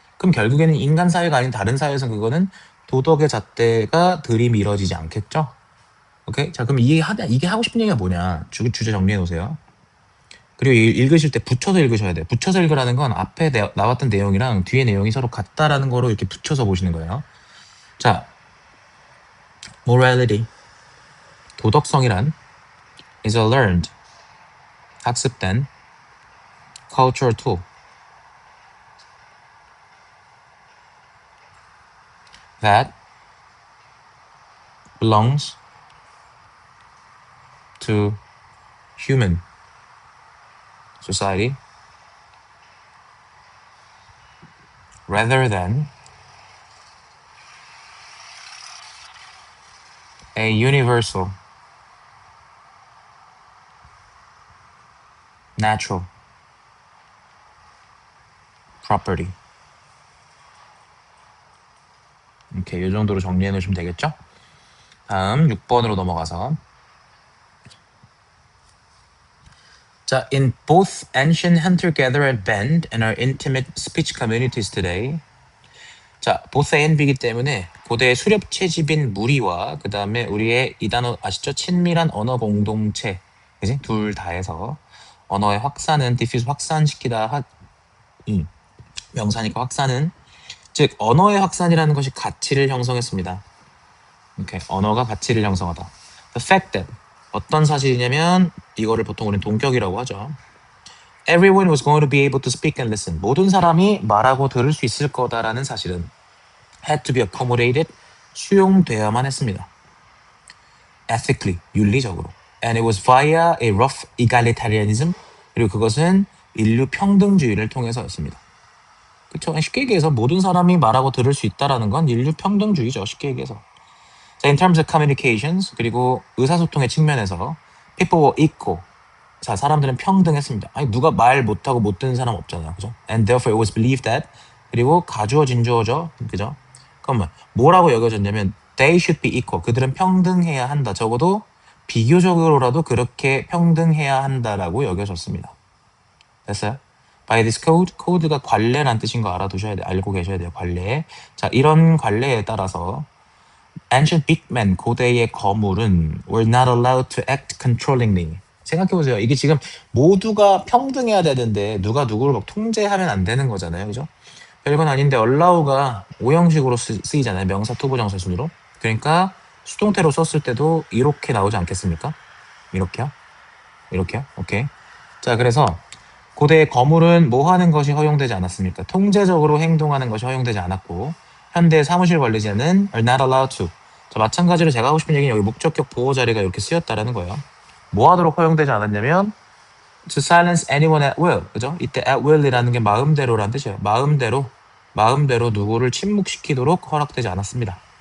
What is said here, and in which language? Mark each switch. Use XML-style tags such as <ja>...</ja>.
<ko>그럼 결국에는 인간 사회가 아닌 다른 사회에서는 그거는 도덕의 잣대가 들이밀어지지 않겠죠? 오케이? 자, 그럼 이게 하고 싶은 얘기가 뭐냐? 주제 정리해 놓으세요. 그리고 읽으실 때 붙여서 읽으셔야 돼요. 붙여서 읽으라는 건 앞에 나왔던 내용이랑 뒤에 내용이 서로 같다라는 거로 이렇게 붙여서 보시는 거예요.</ko> <en>자, morality.</en> <ko>도덕성이란</ko> <en>is a learned,</en> <ko>학습된</ko> <en>cultural tool that belongs to human society rather than a universal, natural property.</en> <ko>이렇게 이 정도로 정리해 놓으시면 되겠죠? 다음 6번으로 넘어가서 자,</ko> <en>in both ancient hunter-gatherer band and our intimate speech communities today.</en> <ko>자, both A and B이기 때문에 고대 수렵 채집인 무리와 그 다음에 우리의 이 단어 아시죠? 친밀한 언어 공동체, 그지? 둘 다 해서 언어의 확산은 diffuse 확산시키다 명사니까 확산은 즉 언어의 확산이라는 것이 가치를 형성했습니다. 이렇게 언어가 가치를 형성하다.</ko> <en>The fact that</en> <ko>어떤 사실이냐면 이거를 보통 우리는 동격이라고 하죠.</ko> <en>Everyone was going to be able to speak and listen.</en> <ko>모든 사람이 말하고 들을 수 있을 거다라는 사실은</ko> <en>had to be accommodated.</en> <ko>수용되어야만 했습니다.</ko> <en>Ethically,</en> <ko>윤리적으로.</ko> <en>and it was via a rough egalitarianism.</en> <ko>그리고 그것은 인류 평등주의를 통해서였습니다. 그쵸? 쉽게 얘기해서 모든 사람이 말하고 들을 수 있다라는 건 인류 평등주의죠. 쉽게 얘기해서.</ko> <en>자, in terms of communications,</en> <ko>그리고 의사소통의 측면에서</ko> <en>people were equal.</en> <ko>자, 사람들은 평등했습니다. 아니, 누가 말 못하고 못 듣는 사람 없잖아요. 그죠?</ko> <en>And therefore it was believed that.</en> <ko>그리고 가주어 진주어죠. 그죠? 그러면 뭐라고 여겨졌냐면</ko> <en>they should be equal.</en> <ko>그들은 평등해야 한다. 적어도 비교적으로라도 그렇게 평등해야 한다라고 여겨졌습니다. 됐어요?</ko> <en>By this code,</en> <ko>코드가 관례란 뜻인 거 알아두셔야 돼요. 알고 계셔야 돼요. 관례. 자, 이런 관례에 따라서</ko> <en>ancient big men,</en> <ko>고대의 거물은</ko> <en>were not allowed to act controllingly.</en> <ko>생각해보세요. 이게 지금 모두가 평등해야 되는데 누가 누구를 막 통제하면 안 되는 거잖아요. 그죠? 별건 아닌데 allow가 오형식으로 쓰이잖아요. 명사 투부정사 순으로. 그러니까 수동태로 썼을 때도 이렇게 나오지 않겠습니까? 이렇게요? 이렇게요? 오케이. 자, 그래서 고대의 거물은 뭐 하는 것이 허용되지 않았습니까? 통제적으로 행동하는 것이 허용되지 않았고 현대 사무실 관리자는</ko> <en>are not allowed to.</en> <ko>자, 마찬가지로 제가 하고 싶은 얘기는 여기 목적격 보호 자리가 이렇게 쓰였다라는 거예요. 뭐 하도록 허용되지 않았냐면</ko> <en>to silence anyone at will.</en> <ko>그죠? 이때 at will이라는 게 마음대로라는 뜻이에요. 마음대로 누구를 침묵시키도록 허락되지 않았습니다.</ko>